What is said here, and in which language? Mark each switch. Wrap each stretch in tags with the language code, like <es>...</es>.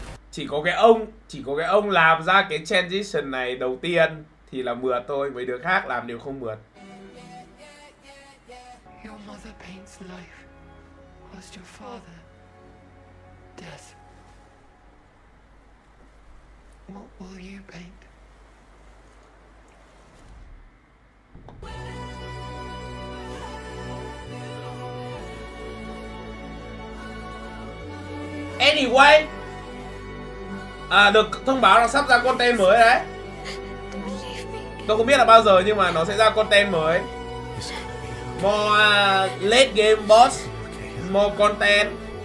<vi>Chỉ có cái ông làm ra cái transition này đầu tiên thì là mượt thôi, mấy đứa khác làm đều không mượt.</vi> <en>Your mother paints life, whilst your father death. What will you paint?</en> <vi>Anyway, à, được thông báo là sắp ra content mới đấy. Tôi không biết là bao giờ nhưng mà nó sẽ ra content mới.</vi> <en>More late game boss, more content.</en>